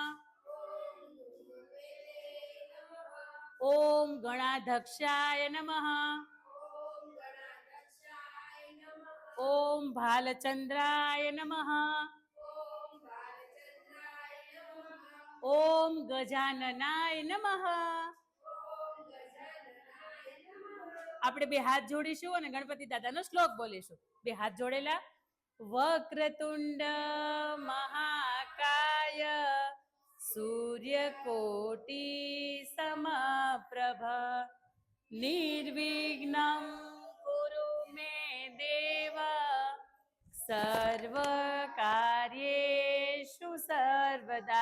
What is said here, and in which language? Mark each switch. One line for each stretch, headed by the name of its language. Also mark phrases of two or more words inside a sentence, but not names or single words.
Sanskrit: ओम गणाध्यक्षाय नमः. ओम भालचंद्राय नमः. ओम गजाननाय नमः.
Gujarati: આપણે 2 હાથ જોડીશું અને ગણપતિ દાદાનો શ્લોક બોલીશું. 2 હાથ જોડેલા.
Sanskrit: વક્રતુંડ મહાકાય સૂર્યકોટિ સમપ્રભ નિર્વિઘ્નં કુરુ મે દેવ સર્વ કાર્યેષુ સર્વદા.